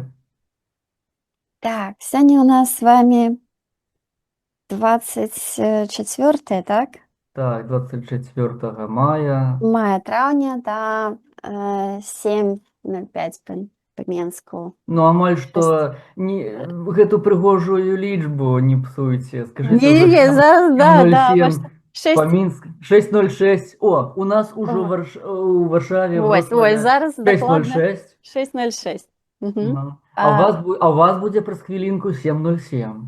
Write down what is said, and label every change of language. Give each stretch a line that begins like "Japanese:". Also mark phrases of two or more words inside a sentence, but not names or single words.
Ukrainian: Так, сьогодні у нас з вами 24, так?
Russian: Так, 24 мая.
Ukrainian: Мая травня, да, 7:05 по Мінську. Ну,
Belarusian: амаль
Ukrainian: Ось.
Belarusian: што гэту прыгожую лічбу не псуйце. Скажыце ўжо Ні-ні-ні, зараз, да, 7:07 по 6, Мінск 6:06. О, у нас ужо о,
Russian: у Варшаве,
Ukrainian: ось, Вроцлаве зараз докладно 6:06. 6:06. Угу.
Belarusian: Ну, а у вас будзе праз хвілінку 7:07.